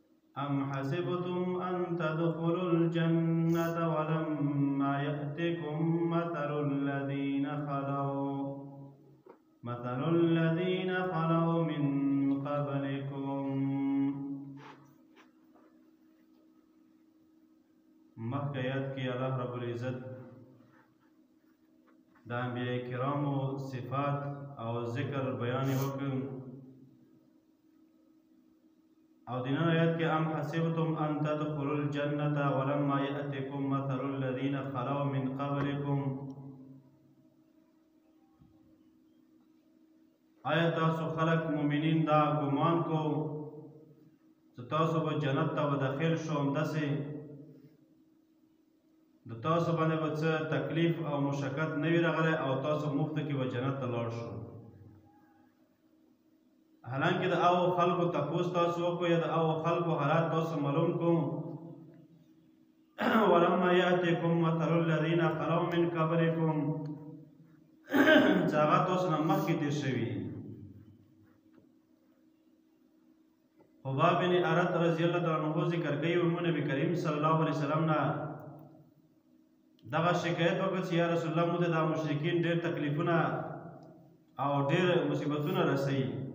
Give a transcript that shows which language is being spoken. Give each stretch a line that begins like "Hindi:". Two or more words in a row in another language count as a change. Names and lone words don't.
Arabic: أم حسبتم أن تدخلوا الجنة ولما يأتكم مثل الذين خلوا من قبلكم.
Pashto: مخکې آیات کې الله رب العزت د انبیاء کرامو صفات او ذکر بیان وکړ، او د نن آیات کې
Arabic: ام حسبتم ان تدخلوا الجنة ولما يأتكم مثل الذين خلوا من قبلكم.
Pashto: آیا تاسو خلق مؤمنین دا ګمان کو چې تاسو به جنت ته به داخل شو، همداسې د تاسو باندې به څه تکلیف او مشقت نه وي راغلی او تاسو مفته کې به جنت ته لاړ شو. حالانکه د هغو خلکو تپوس تاسو وکړو یا د هغو خلکو حالات تاسو معلوم کو.
Arabic: ولما یأتکم مثل الذین خلوا من قبلکم،
Pashto: چې هغه تاسو نه مخکې تېر شوي. خباب بن ارت
Arabic: رضی الله تعالی عنہ
Pashto: ذکر کوي نبی کریم
Arabic: صلی الله علیه وسلم
Pashto: نه دغه شکایت وکړ چې
Arabic: یا رسول الله
Pashto: موږ د مشرکین ډېر تکلیفونه او ډېر مصیبتونه رسوي.